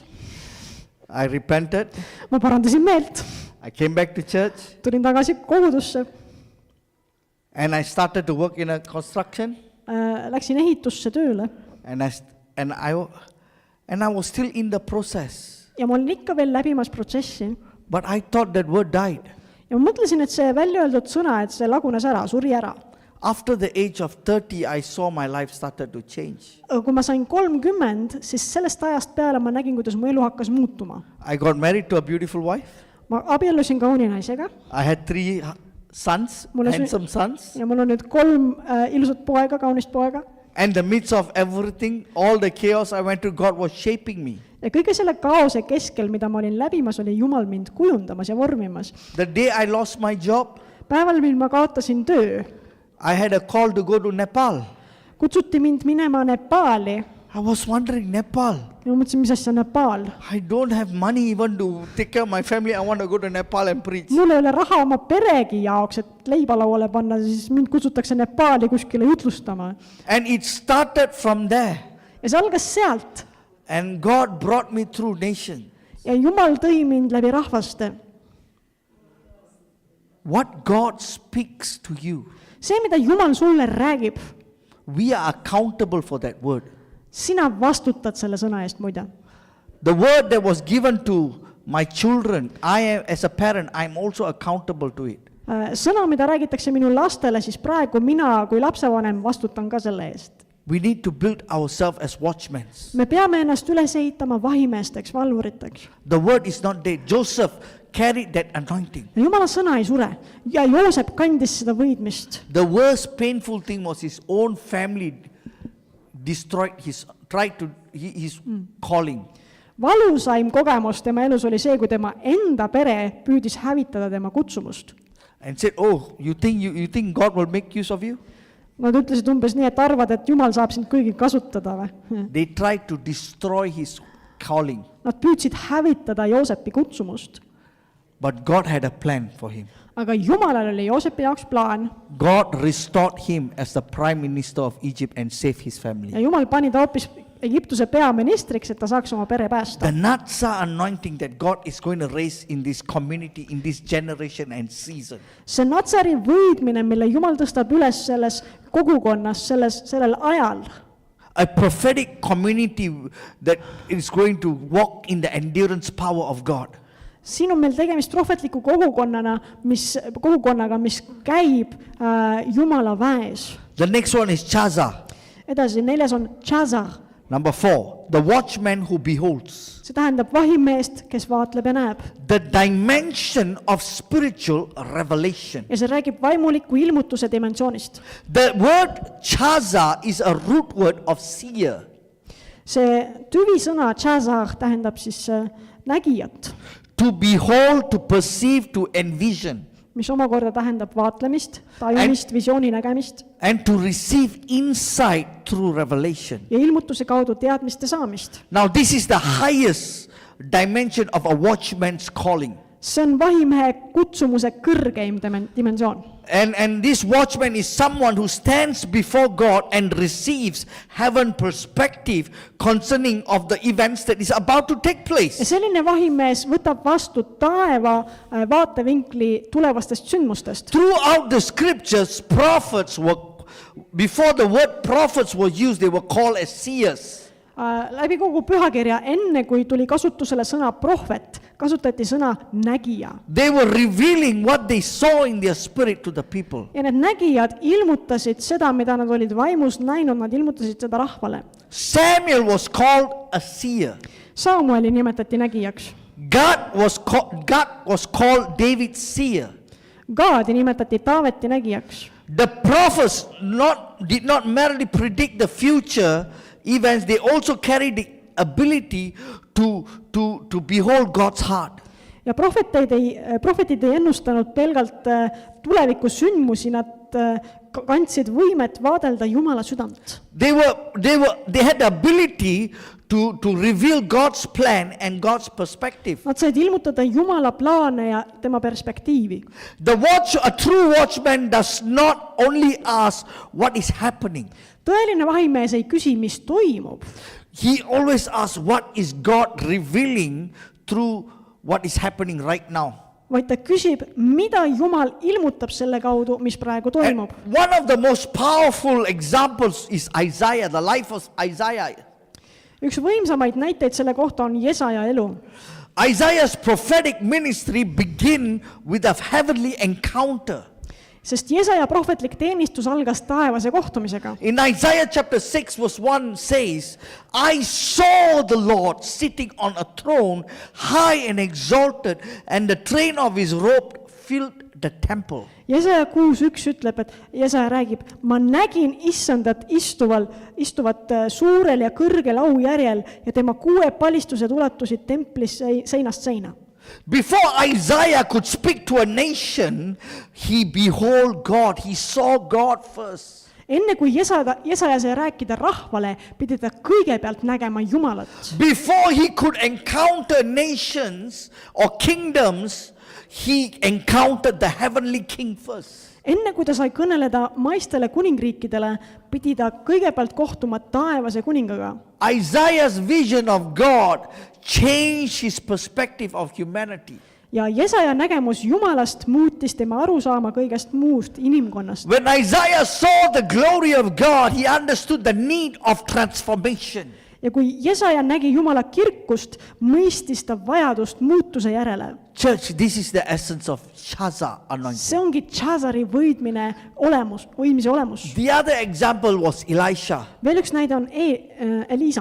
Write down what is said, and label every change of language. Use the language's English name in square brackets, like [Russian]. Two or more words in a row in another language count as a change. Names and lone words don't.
[English] I repented. [Estonian] Ma parandasin meelt. [English] I came back to church. [Estonian] Tulin tagasi kogudusse. [English] And I started to work in a construction. [Estonian] Läksin ehitusse tööle. [English] And I was still in the process. [Estonian] Ja ma olin ikka veel läbimas protsessi. [English] But I thought that word died. [Estonian] Ja ma mõtlesin, et see välja öeldud sõna, et see lagunes ära, suri ära. [English] After the age of 30, I saw my life started to change. [Estonian] Kui ma sain 30, siis sellest ajast peale ma nägin, kuidas mu elu hakkas muutuma. [English] I got married to a beautiful wife. [Estonian] Ma abiellusin kauni naisega. [English] I had 3 sons, handsome sons. [Estonian] Ja mul on nüüd 3 ilusat poega, kaunist poega. [English] And the midst of everything, all the chaos I went to, God was shaping me. [Estonian] Ja kõige selle kaose keskel, mida ma olin läbimas, oli Jumal mind kujundamas ja vormimas. [English] The day I lost my job, [Estonian] Päeval, mil ma kaotasin töö, [English] I had a call to go to Nepal. [Estonian] kutsuti mind minema Nepaali. [English] I was wondering, Nepal. [Estonian] Ja ma mõtlesin, mis asja Nepaal? [English] I don't have money even to take care of my family. I want to go to Nepal and preach. [Estonian] Mul ei ole raha oma peregi jaoks, et leiba lauale panna, siis mind kutsutakse Nepaali kuskile jutlustama. [English] And it started from there. [Estonian] Ja see algas sealt. [English] And God brought me through nations. [Estonian] Ja Jumal tõi mind läbi rahvaste. [English] What God speaks to you, [Estonian] See, mida Jumal sulle räägib, [English] we are accountable for that word. [Estonian] sina vastutad selle sõna eest muide. [English] The word that was given to my children, as a parent, I'm also accountable to it. [Estonian] Sõna, mida räägitakse minu lastele, siis praegu mina kui lapsevanem vastutan ka selle eest. [English] We need to build ourselves as watchmen. [Estonian] me peame ennast üles ehitama vahimeesteks, valvuriteks. [English] The word is not dead. Joseph carried that anointing. [Estonian] ja Jumala sõna ei sure ja Joosep kandis seda võidmist. [English] The worst painful thing was his own family destroyed his calling. [Estonian] Valusaim kogemus tema elus oli see, kui tema enda pere püüdis hävitada tema kutsumust. [English] And said, oh, you think God will make use of you? [Estonian] Nad ütlesid umbes nii, et arvad, et Jumal saab sind kõigi kasutada või? [English] They tried to destroy his calling. [Estonian] Nad püüdsid hävitada Joosepi kutsumust. [English] But God had a plan for him. [Estonian] Aga Jumalal oli Joosepi jaoks plaan [English] God restored him as the prime minister of Egypt and saved his family. [Estonian] ja Jumal pani ta hoopis Egiptuse peaministriks, et ta saaks oma pere päästa. [English] The Natsar anointing that God is going to raise in this community, in this generation and season. [Estonian] See Natsari võidmine, mille Jumal tõstab üles selles kogukonnas, sellel ajal. [English] A prophetic community that is going to walk in the endurance power of God. [Estonian] Siin on meil tegemist prohvetliku kogukonnaga, mis käib Jumala väes. [English] The next one is Chaza. [Estonian] Edasi, 4 on Chazar. [English] Number 4, the watchman who beholds. [Estonian] See tähendab vahimeest, kes vaatleb ja näeb. [English] The dimension of spiritual revelation. [Estonian] Ja see räägib vaimuliku ilmutuse dimensioonist. [English] The word Chaza is a root word of seer. [Estonian] See tüvisõna Chazar tähendab siis nägijat. [English] To behold, to perceive, to envision. [Estonian] Mis omakorda tähendab vaatlemist, tajumist, visiooni nägemist. [English] And to receive insight through revelation. [Estonian] Ja ilmutuse kaudu teadmiste saamist. [English] Now this is the highest dimension of a watchman's calling. [Estonian] See on vahimehe kutsumuse kõrgeim dimensioon. [English] And this watchman is someone who stands before God and receives heaven perspective concerning of the events that is about to take place. [Estonian] Ja selline vahimees võtab vastu taeva vaatevinkli tulevastest sündmustest. [English] Throughout the scriptures, prophets were, before the word prophets were used, they were called as seers. [Estonian] Läbi kogu pühakirja, enne kui tuli kasutusele sõna prohvet, kasutati sõna nägija. [English] They were revealing what they saw in their spirit to the people. [Estonian] Ja need nägijad ilmutasid seda, mida nad olid vaimus näinud, nad ilmutasid seda rahvale. [English] Samuel was called a seer. [Estonian] Samueli nimetati nägijaks. [English] God was called David's seer. [Estonian] Gaadi nimetati Taaveti nägijaks. [English] The prophets did not merely predict the future events, they also carried the ability to behold God's heart. [Estonian] Ja prohvetid ei ennustanud pelgalt tuleviku sündmusi, nad kandsid võimet vaadelda Jumala südant. [English] They had the ability to reveal God's plan and God's perspective. [Estonian] Nad said ilmutada Jumala plaane ja tema perspektiivi. [English] A true watchman does not only ask what is happening. [Estonian] Tõeline vahimees ei küsi, mis toimub. [English] He always asks what is God revealing through what is happening right now. [Estonian] Vaid ta küsib, mida Jumal ilmutab selle kaudu, mis praegu toimub. [English] And one of the most powerful examples is Isaiah, the life of Isaiah. [Estonian] Üks võimsamaid näiteid selle kohta on Jesaja elu. [English] Isaiah's prophetic ministry began with a heavenly encounter. [Estonian] Sest Jesaja prohvetlik teenistus algas taevase kohtumisega. [English] In Isaiah chapter 6 verse 1 says, I saw the Lord sitting on a throne, high and exalted, and the train of his robe filled the temple. [Estonian] Jesaja 6.1 ütleb, et Jesaja räägib, ma nägin issandat istuvat suurel ja kõrgel aujärjel ja tema 6 palistused ulatusid templis seinast seina. [English] Before Isaiah could speak to a nation, he behold God, he saw God first. [Estonian] Enne kui Jesaja sai rääkida rahvale, pidi ta kõigepealt nägema Jumalat. [English] Before he could encounter nations or kingdoms, he encountered the heavenly king first. [Estonian] Enne kui ta sai kõneleda maistele kuningriikidele, pidi ta kõigepealt kohtuma taevase kuningaga. [English] Isaiah's vision of God changed his perspective of humanity. [Estonian] Ja Jesaja nägemus Jumalast muutis tema arusaama kõigest muust inimkonnast. [English] When Isaiah saw the glory of God, he understood the need of transformation. [Estonian] ja kui Jesaja nägi Jumala kirkust, mõistis ta vajadust muutuse järele. [English] Church, this is the essence of Chaza anointing. [Estonian] See ongi Chazari võidmise olemus. [English] The other example was Elisha. [Estonian] Veel üks näide on Elisa.